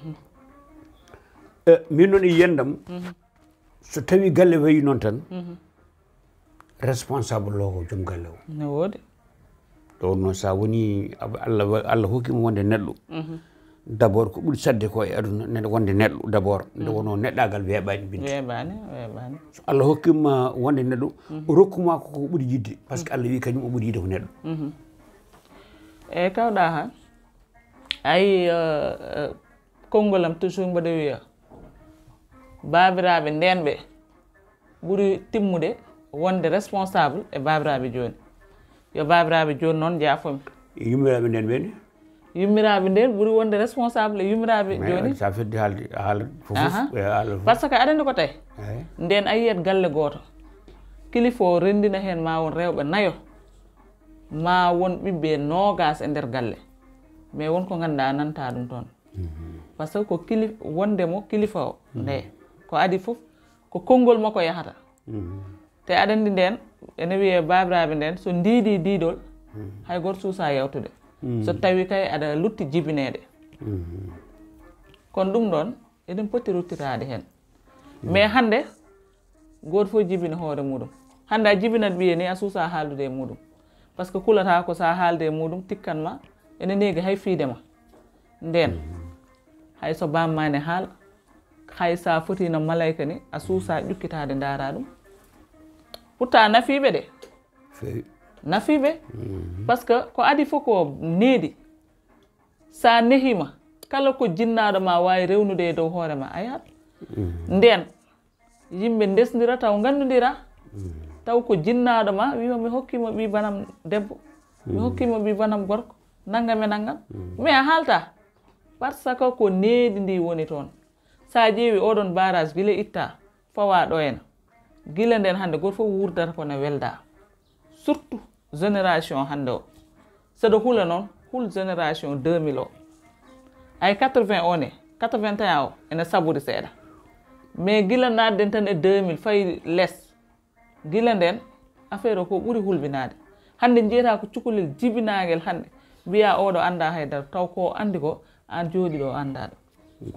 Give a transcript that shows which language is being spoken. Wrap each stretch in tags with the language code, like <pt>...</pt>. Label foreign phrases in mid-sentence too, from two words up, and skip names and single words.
<ff>min noon e yiyandam so tawi galle wayi noon tan responsable lo ko joom galle o ne woodi ɗo noon sa woni Allah hokkima wonde neɗɗo d' abord ko ɓuuri sadde ko e aduna neɗɗo wonde neɗɗo d' abord nde wono neɗɗagal weeɓani Binta weeɓani so Allah hokkima wonde neɗɗo o rokkuma koko ɓuuri yidde</ff> <fr>par ce que</fr> <ff>Allah wi kañum o ɓuuri yidde ko neɗɗo eyyi kawɗa ha ayi konngolam toujours mbaɗa wiya babiraɓe ndenɓe ɓuuri timmude wonde responsable e babiraɓe joni yo babiraɓe joni noon jaafomi yummiraɓe nden ɓene yummiraɓe nden ɓuuri wonde responsable e yummiraɓe joni sa fedde haalde haala fof</ff> <fr>par ce que</fr> <ff>aɗa andi ko tawi nden a yiyat galle goto kilifa o rendina hen ma won rewɓe nayo ma won ɓiɓɓe nogas e nder galle mais wonko ganduɗa nanta ɗum toon</ff> <fr>par ce que</fr> <ff>ko wondemo kilifa o nde ko adi fof ko konngol makko yahata te aɗa andi nden ene wiye babiraɓe nden so ndiidi diidol hay goto suusa yewtude so tawi kay aɗa lutti jibinede kono ɗum ɗon eɗen poti ruttirade hen mais hande goto fof jibina hoore muɗum hande a jibinat ɓiye ni a suusa haaldude e muɗum</ff> <fr>par ce que</fr> <ff>kulata ko sa haalde e muɗum tikkanma ene neegi hay fiidema nden hay so bammane haala hay sa fotino malayka ni a suusa ƴukkitade daara ɗum pourtant nafiɓe ɗe nafiɓe</ff> <fr>par ce que</fr> <ff>ko adi fof ko needi sa nehima kala ko jinnaɗo ma wawi rewnude e dow hoore ma a yahat nden yimɓe ndesdira taw gandodira taw ko jinnaɗo ma wima mi hokkimo ɓi banam debbo mi hokkimo ɓi banam gorko naggam e naggam mais a haalta par</ff> <fr>ce que</fr> <ff>ko needi ndi woni toon sa ƴeewi oɗon barage guila itta fawa ɗo henna guila nden hande goto fof wurdata kono welda</ff> <fr>surtout génération</fr> <ff>hande o saɗa hula noon hul génération 2000 o ay 80 o ne 81 o ene sabori seeɗa mais guila nadden tan e 2000 fayi less guila nden affaire o ko ɓuuri hulɓinade hande jeyata ko cukalel jibinagel hande mbiya oɗo anda haydara taw ko andi ko an jooɗi ɗo anda ɗum</ff>